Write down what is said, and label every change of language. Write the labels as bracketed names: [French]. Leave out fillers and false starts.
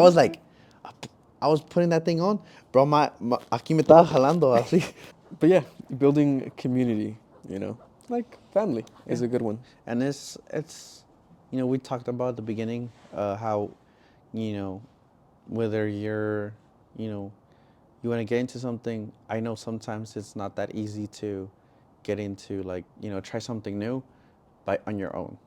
[English] was like, I was putting that thing on, bro. [Spanish] Aquí me estaba jalando así. [English] But yeah, building a community, you know, like family is a good one. And it's, you know, we talked about at the beginning how, you know, whether you're, you know, you want to get into something. I know sometimes it's not that easy to get into, like, you know, try something new. on your own.